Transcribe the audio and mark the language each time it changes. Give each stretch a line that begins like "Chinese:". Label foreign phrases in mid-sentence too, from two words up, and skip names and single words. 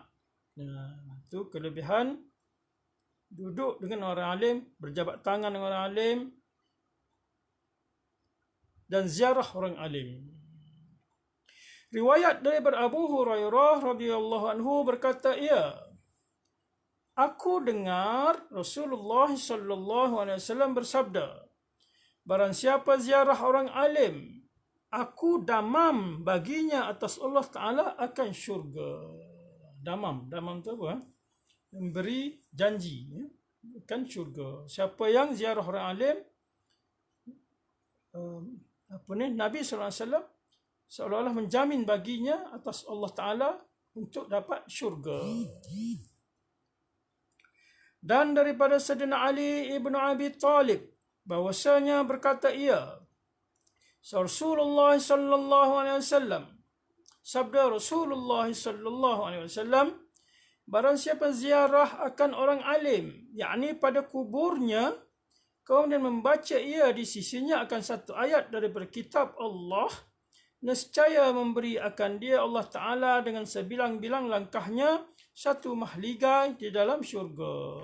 Malay: Nah, itu kelebihan duduk dengan orang alim, berjabat tangan dengan orang alim, dan ziarah orang alim. Riwayat daripada Abu Hurairah
Arabic: رضي الله عنه
Malay: berkata aku dengar Rasulullah
Arabic: صلى الله عليه وسلم
Malay: bersabda, barang siapa ziarah orang alim, aku damam baginya atas Allah Ta'ala akan syurga. Damam tu apa? Memberi janji akan syurga. Siapa yang ziarah orang alim, Nabi SAW seolah-olah menjamin baginya atas Allah Ta'ala untuk dapat syurga. Dan daripada Sayyidina Ali ibn Abi Talib, bahwasanya berkata Rasulullah
Arabic: صلى الله عليه وسلم,
Malay: sabda Rasulullah
Arabic: صلى الله عليه وسلم,
Malay: barang siapa ziarah akan orang alim, yakni pada kuburnya, kemudian membaca ia di sisinya akan satu ayat daripada kitab Allah, nescaya memberi akan dia Allah Ta'ala dengan sebilang-bilang langkahnya satu mahligai di dalam syurga.